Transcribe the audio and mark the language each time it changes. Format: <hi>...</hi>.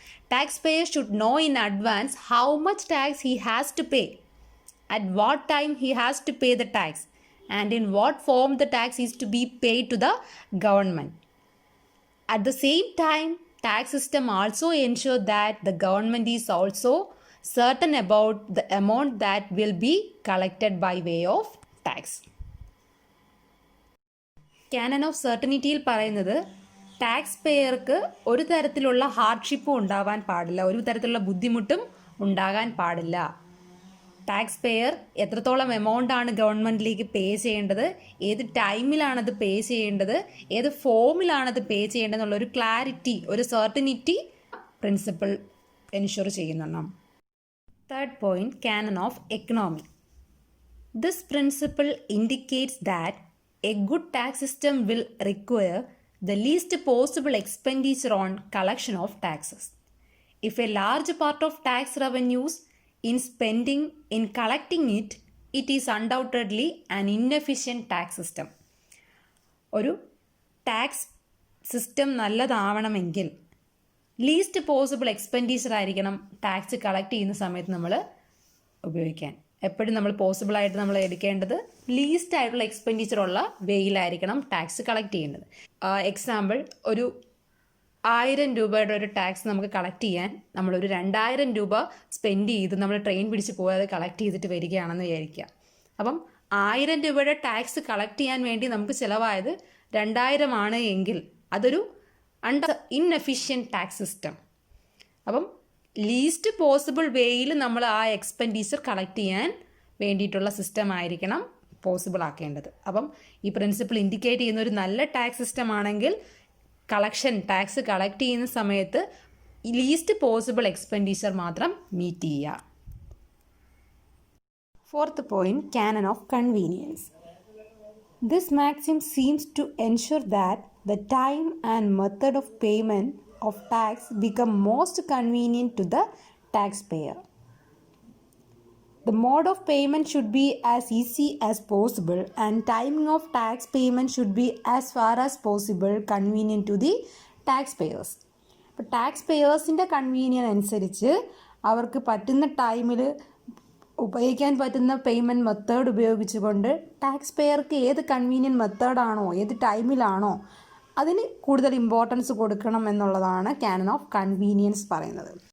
<en>Taxpayer should know in advance how much tax he has to pay, at what time he has to pay the tax, and in what form the tax is to be paid to the government. At the same time, tax system also ensure that the government is also certain about the amount that will be collected by way of tax.</en> <ml>Canon of certainty പറയുന്നത് tax പേയർക്ക് ഒരു തരത്തിലുള്ള ഹാർഡ്ഷിപ്പും ഉണ്ടാവാൻ പാടില്ല, ഒരു തരത്തിലുള്ള ബുദ്ധിമുട്ടും ഉണ്ടാകാൻ പാടില്ല. ടാക്സ് പെയർ എത്രത്തോളം എമൗണ്ട് ആണ് ഗവൺമെൻറ്റിലേക്ക് പേ ചെയ്യേണ്ടത്, ഏത് ടൈമിലാണത് പേ ചെയ്യേണ്ടത്, ഏത് ഫോമിലാണത് പേ ചെയ്യേണ്ടത് എന്നുള്ളൊരു ക്ലാരിറ്റി, ഒരു സർട്ടനിറ്റി പ്രിൻസിപ്പിൾ എൻഷുർ ചെയ്യുന്നുണ്ട്.</ml> <en>Third point, canon of economy. This principle indicates that a good tax system will require the least possible expenditure on collection of taxes. If a large part of tax revenues in spending in collecting it, it is undoubtedly an inefficient tax system.</en> <ml>ഒരു tax system നല്ലതാവണമെങ്കിൽ least possible expenditure ആയിരിക്കണം tax collect ചെയ്യുന്ന സമയത്ത് നമ്മൾ ഉപയോഗിക്കാൻ. എപ്പോഴും നമ്മൾ പോസിബിളായിട്ട് നമ്മൾ എടുക്കേണ്ടത് ലീസ്റ്റ് ആയിട്ടുള്ള എക്സ്പെൻഡിച്ചർ ഉള്ള വേയിലായിരിക്കണം ടാക്സ് കളക്ട് ചെയ്യേണ്ടത്. എക്സാമ്പിൾ, ഒരു 1000 രൂപയുടെ ഒരു ടാക്സ് നമുക്ക് കളക്ട് ചെയ്യാൻ നമ്മളൊരു 2000 രൂപ സ്പെൻഡ് ചെയ്ത് നമ്മൾ ട്രെയിൻ പിടിച്ച് പോയത് കളക്ട് ചെയ്തിട്ട് വരികയാണെന്ന് വിചാരിക്കുക. അപ്പം 1000 രൂപയുടെ ടാക്സ് കളക്ട് ചെയ്യാൻ വേണ്ടി നമുക്ക് ചിലവായത് 2000 ആണ് എങ്കിൽ അതൊരു ഇൻഎഫിഷ്യൻറ്റ് ടാക്സ് സിസ്റ്റം. അപ്പം ലീസ്റ്റ് പോസിബിൾ വേയിൽ നമ്മൾ ആ എക്സ്പെൻഡിച്ചർ കളക്ട് ചെയ്യാൻ വേണ്ടിയിട്ടുള്ള സിസ്റ്റം ആയിരിക്കണം പോസിബിൾ ആക്കേണ്ടത്. അപ്പം ഈ പ്രിൻസിപ്പിൾ ഇൻഡിക്കേറ്റ് ചെയ്യുന്ന ഒരു നല്ല ടാക്സ് സിസ്റ്റം ആണെങ്കിൽ ടാക്സ് കളക്ട് ചെയ്യുന്ന സമയത്ത് ലീസ്റ്റ് പോസിബിൾ എക്സ്പെൻഡിച്ചർ മാത്രം മീറ്റ് ചെയ്യുക.</ml> <en>Fourth point, canon of convenience. This maxim seems to ensure that the time and method of payment of tax become most convenient to the taxpayer. The mode of payment should be as easy as possible and timing of tax payment should be as far as possible convenient to the taxpayers.</en> <ml>ഇപ്പോൾ tax പേയേഴ്സിൻ്റെ convenient അനുസരിച്ച് അവർക്ക് പറ്റുന്ന ടൈമിൽ ഉപയോഗിക്കാൻ പറ്റുന്ന payment method ഉപയോഗിച്ചുകൊണ്ട് tax പേയർക്ക് ഏത് convenient മെത്തേഡാണോ ഏത് ടൈമിലാണോ അതിന് കൂടുതൽ ഇമ്പോർട്ടൻസ് കൊടുക്കണം എന്നുള്ളതാണ് കാനൺ ഓഫ് കൺവീനിയൻസ് പറയുന്നത്.</ml>